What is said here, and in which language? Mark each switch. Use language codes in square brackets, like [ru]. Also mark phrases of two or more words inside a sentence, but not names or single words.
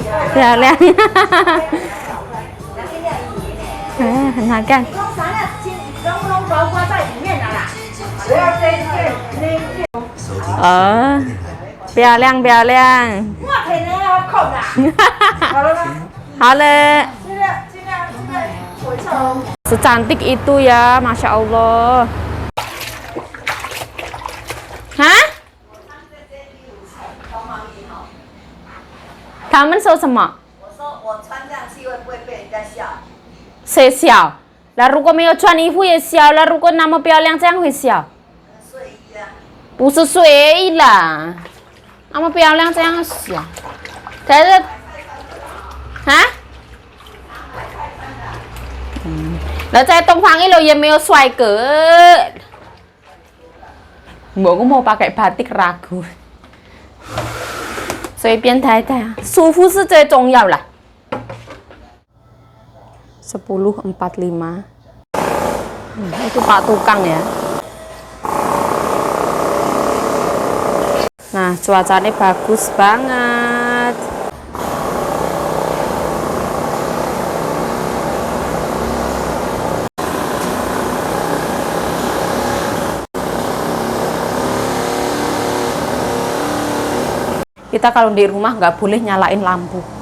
[zh] 漂亮。哎，很好看。哦，漂亮漂亮。好了。 [id] Secantik itu ya, [ar] ما شاء الله. Hah? [zh] 他们说什么？我说我穿这样去会不会被人家笑？谁笑？那如果没有穿衣服也笑了，如果那么漂亮，这样会笑？睡衣啊？不是睡衣啦，那么漂亮这样笑。可是，啊？แล้ว在东方一楼也没有帅哥。 [id] 我 mau pakai batik ragu。 [zh] 随便抬抬啊，舒服是最重要啦。10.45. [id] Itu Pak Tukang ya. Nah, cuacanya bagus banget. Kita kalau di rumah nggak boleh nyalain lampu.